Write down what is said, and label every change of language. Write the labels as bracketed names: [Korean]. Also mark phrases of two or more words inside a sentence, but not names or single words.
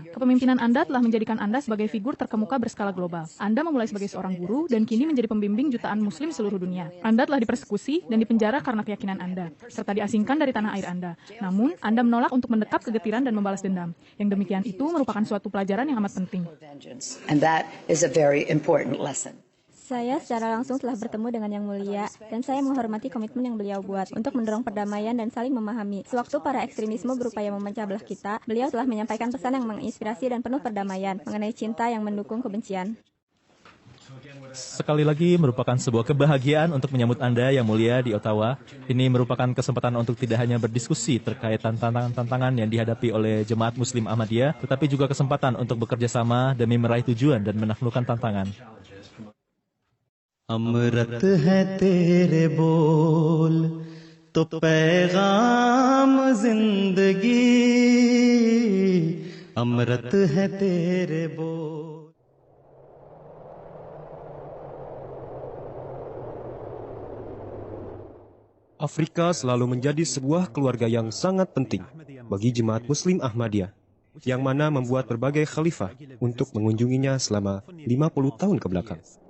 [Indonesian] Kepemimpinan Anda telah menjadikan Anda sebagai figur terkemuka berskala global. Anda memulai sebagai seorang guru dan kini menjadi pembimbing jutaan muslim seluruh dunia. Anda telah dipersekusi dan dipenjara karena keyakinan Anda, serta diasingkan dari tanah air Anda. Namun, Anda menolak untuk mendekap kegetiran dan membalas dendam. Yang demikian itu merupakan suatu pelajaran yang amat penting. [English] And that is a very important lesson. [Indonesian] Saya secara langsung telah bertemu dengan Yang Mulia, dan saya menghormati komitmen yang beliau buat untuk mendorong perdamaian dan saling memahami. Sewaktu para ekstremisme berupaya memecah belah kita, beliau telah menyampaikan pesan yang menginspirasi dan penuh perdamaian, mengenai cinta yang mendukung kebencian. Sekali lagi merupakan sebuah kebahagiaan untuk menyambut Anda yang mulia di Ottawa. Ini merupakan kesempatan untuk tidak hanya berdiskusi terkait tantangan-tantangan yang dihadapi oleh jemaat Muslim Ahmadiyah, tetapi juga kesempatan untuk bekerja sama demi meraih tujuan dan menaklukkan tantangan. [Hindi] अमृत है तेरे बोल तो पैगाम जिंदगी अमृत है तेरे बोल. [Indonesian] Afrika selalu menjadi sebuah keluarga yang sangat penting bagi jemaat Muslim Ahmadiyah, yang mana membuat berbagai khalifah untuk mengunjunginya selama 50 tahun ke belakang.